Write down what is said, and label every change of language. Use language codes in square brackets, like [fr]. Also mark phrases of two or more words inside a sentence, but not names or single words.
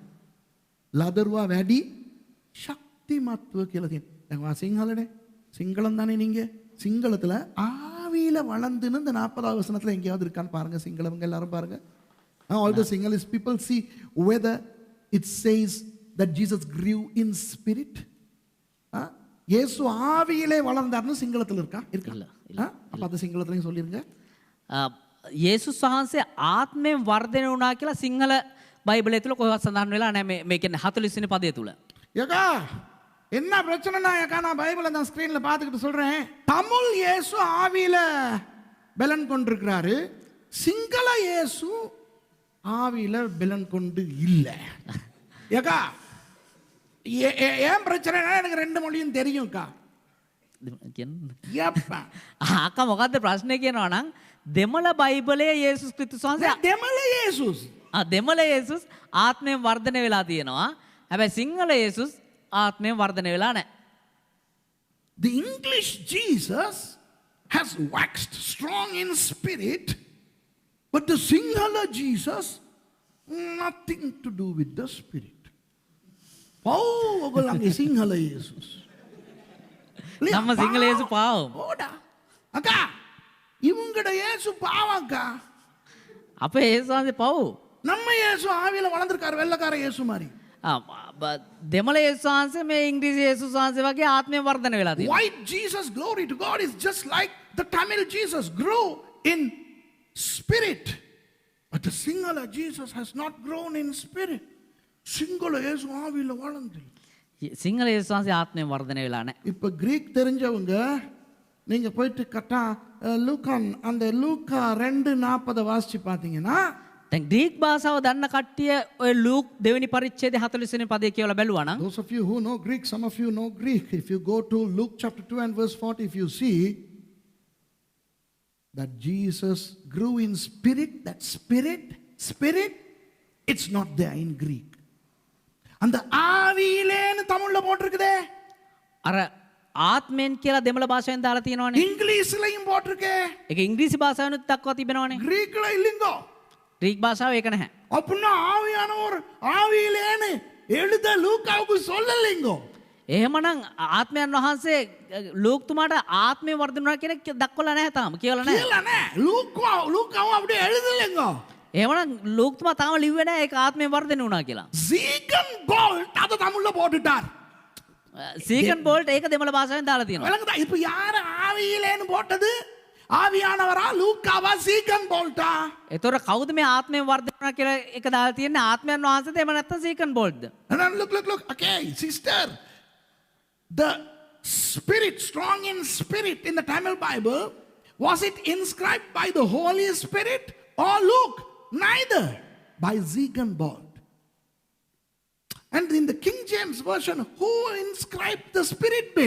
[si] ලදරුවා වැඩි ශක්තිමත්ව කියලා තියෙනවා. දැන් වා සිංහලනේ, [ta] சிங்களம் தானே நீங்க. சிங்களத்துல ஆவியில வளர்ந்துன்னு இந்த 40வது வசனத்துல எங்கேயாவது இருக்கான்னு பாருங்க. சிங்களவங்க எல்லாரும் பாருங்க. [en] All the Sinhalese people see whether it says that Jesus grew in spirit. [ta] இயேசு ஆவியிலே வளர்ந்தார்னு சிங்களத்துல இருக்கா? இல்ல. அப்ப அது சிங்களத்துலயும் சொல்லிருங்க. [si] යේසුස් වහන්සේ ආත්මයෙන් වර්ධනය වුණා කියලා සිංහල බයිබලය තුල කොහෙවත් සඳහන් වෙලා නැහැ. මේ කියන්නේ 40 වෙනි පදය තුල. [ta] யகா என்ன பிரச்சனைனா யகா, நான் பைபிளை தான் ஸ்கிரீன்ல பார்த்துக்கிட்டு சொல்றேன். தமிழ் இயேசு ஆவியில பலன் கொண்டிருக்கிறாரு, சிங்கள இயேசு ஆவியில பலன் கொண்டு இல்ல. யகா ஏன் பிரச்சனைனா எனக்கு ரெண்டு மொழியும் தெரியும்க்கா. [si] අක්කා මොකද්ද ප්‍රශ්නේ කියනවා නම් දෙමළ බයිබලයේ යේසුස් ක්‍රිස්තුස් වහන්සේ දෙමළ යේසුස් දෙමළ යේසුස් ආත්මයෙන් වර්ධනය වෙලා තියෙනවා. හැබැයි සිංහල යේසුස් ආත්මයෙන් වර්ධනය වෙලා නැහැ. [en] The English Jesus has waxed strong in spirit, but the Sinhala Jesus nothing to do with the spirit. [si] ඔගොල්ලන්ගේ සිංහල යේසුස් [ta] நம்ம சிங்கள இயேசு பாவம். ஓடா அக்கா, இவங்கட இயேசு பாவம்க்கா. அப்ப இயேசு வந்து பாவம். நம்ம இயேசு ஆவியில வளர்ந்திருக்காரு, வெள்ளக்கார இயேசு மாதிரி. [si] දෙමළ යේසුස් වහන්සේ මේ ඉංග්‍රීසි යේසුස් වහන්සේ වගේ ආත්මයෙන් වර්ධනය වෙලා තියෙනවා. [en] White Jesus, glory to God, is just like the Tamil Jesus, grew in spirit, but the Sinhala Jesus has not grown in spirit. [ta] சிங்கள இயேசு ஆவியில வளர்ந்து. சிங்கள இயேசு [si] වහන්සේ ආත්මයෙන් වර්ධනය වෙලා නැහැ. [ta] இப்ப கிரீக் தெரிஞ்சவங்க நீங்க போயிட்டு கட்டா லூக்கான் அந்த லூக்கா 2:40 வாசிச்சு பாத்தீங்கன்னா, [si] දැන් ග්‍රීක් භාෂාව දන්න කට්ටිය ඔය ලූක් දෙවෙනි පරිච්ඡේදයේ 40 වෙනි පදේ කියවලා බැලුවා නම්, [en] those of you who know Greek, some of you know Greek, if you go to Luke chapter 2 and verse 40, if you see that Jesus grew in spirit, that spirit it's not there in Greek. [ta] அந்த ஆவியிலேன்னு தமிழ்ல போட்டிருக்குதே. [si] අර ආත්මෙන් කියලා දෙමළ භාෂාවෙන් දාලා තියෙනවනේ. [ta] இங்கிலீஷ்லயும் போட்டிருக்கே. [si] ඒක ඉංග්‍රීසි භාෂාවෙනුත් දක්වා තිබෙනවනේ. [ta] கிரீக்ல இல்லைங்கோ. [si] ග්‍රීක් භාෂාව ඒක නැහැ. [ta] அப்படின்னா ஆவியானவர் ஆவியிலேன்னு எழுத லூக்காவுக்கு சொல்லலைங்கோ. [si] එහෙමනම් ආත්මයන් වහන්සේ ලූක්තුමාට ආත්මය වර්ධනය කියන දක්වලා නැහැ තාම. කියලා නැහැ. [ta] இல்ல නෑ. லூக்காவும் அப்படியே எழுதலைங்கோ. [si] එහෙමනම් ලූක්තුමා තාම ලිව්වේ නැහැ ඒක ආත්මය වර්ධනය වුණා කියලා. [ta] சீகன் போல்ட் அத தமிழ்ல போட்டுட்டார். [si] සීකන් බෝල්ට් ඒක දෙමළ භාෂාවෙන් දාලා තියෙනවා. [ta] விளங்குதா? இப்ப யாரு ஆவியிலேன்னு போட்டது? ஆவியானவரா, லூக்காவா, சீகன் போல்ட்டா? [si] ඒතොර කවුද මේ ආත්මය වර්ධනය වුණා කියලා ඒක දාලා තියෙන්නේ? ආත්මයන් වහන්සේද එහෙම නැත්නම් සීකන් බෝල්ට්ද? [en] And then look. Okay, sister. The spirit, strong in spirit in the Tamil Bible, was it inscribed by the Holy Spirit or Luke? Neither. By Ziegenbold. And in the King James version, who inscribed the spirit bit?